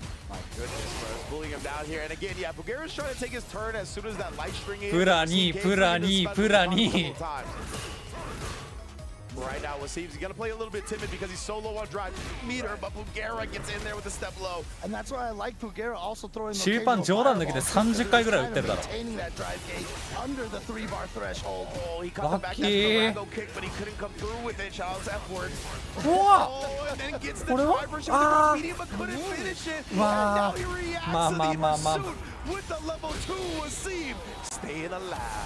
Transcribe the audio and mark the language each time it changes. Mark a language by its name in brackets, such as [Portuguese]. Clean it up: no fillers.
[English] My goodness, bro. Pulling him down here. And again, yeah, Pugera's trying to take his turn as soon as that light string is. [Japanese] プラ2、プラ2、プラ2。 [English] Right now, it seems he's going to play a little bit timid because he's so low on drive meter, but Pugera gets in there with the step low. And that's why I like Pugera also throwing [Japanese] 終盤冗談抜けて30回ぐらい打ってるだろ。 [English] that drive gauge under the 3-bar threshold. Oh, he cut the back that Karago kick, but he couldn't come through with it. Child's F-word. Oh, and then gets the drive rush with the medium, but couldn't finish it. And now he reacts to the pursuit with the level 2 Wasim staying alive.